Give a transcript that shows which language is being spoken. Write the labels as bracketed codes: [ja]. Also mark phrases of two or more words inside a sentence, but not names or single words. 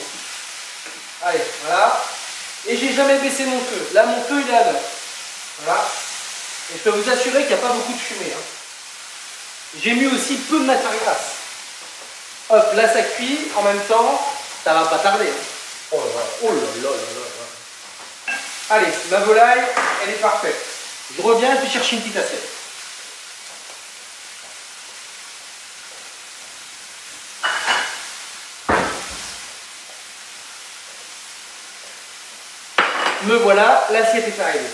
[fr] Allez, voilà. Et j'ai jamais baissé mon feu. Là, mon feu, il est à 9. Voilà. Et je peux vous assurer qu'il n'y a pas beaucoup de fumée. Hein. J'ai mis aussi peu de matière grasse. Hop, là, ça cuit. En même temps, ça va pas tarder. Hein. Oh là là, oh là là là là. Allez, ma volaille, elle est parfaite. Je reviens, je vais chercher une petite assiette. Me voilà, l'assiette est arrivée.